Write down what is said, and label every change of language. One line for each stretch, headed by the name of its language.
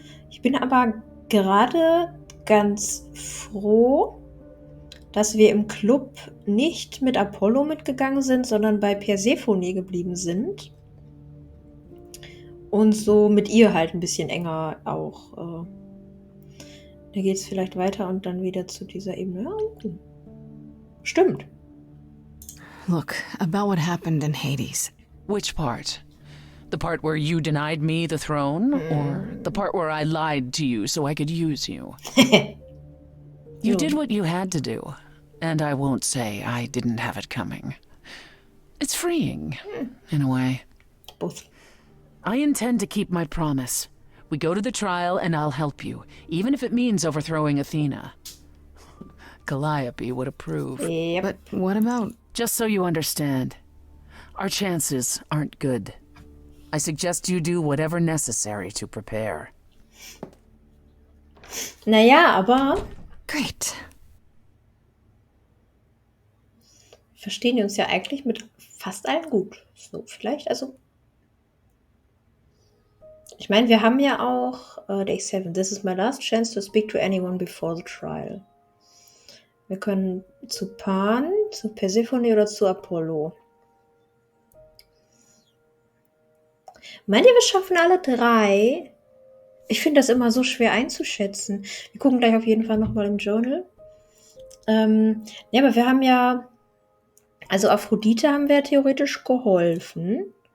German: Ich bin aber gerade ganz froh, dass wir im Club nicht mit Apollo mitgegangen sind, sondern bei Persephone geblieben sind. Und so mit ihr halt ein bisschen enger auch. Da geht es vielleicht weiter und dann wieder zu dieser Ebene. Ja, okay. Stimmt.
English: Look, about what happened in Hades. Which part? The part where you denied me the throne? Or the part where I lied to you so I could use you? You did what you had to do, and I won't say I didn't have it coming. It's freeing, in a way. Both. I intend to keep my promise. We go to the trial and I'll help you, even if it means overthrowing Athena. Calliope would approve. Yep. But what about... Just so you understand, our chances aren't good. I suggest you do whatever necessary to prepare.
German: Naja, aber
English: Great.
German: verstehen wir uns ja eigentlich mit fast allen gut. So, vielleicht, also. Ich meine, wir haben ja auch Day 7.
English: This is my last chance to speak to anyone before the trial.
German: Wir können zu Pan, zu Persephone oder zu Apollo. Meint ihr, wir schaffen alle 3? Ich finde das immer so schwer einzuschätzen. Wir gucken gleich auf jeden Fall nochmal im Journal. Ja, aber wir haben ja, also Aphrodite haben wir theoretisch geholfen.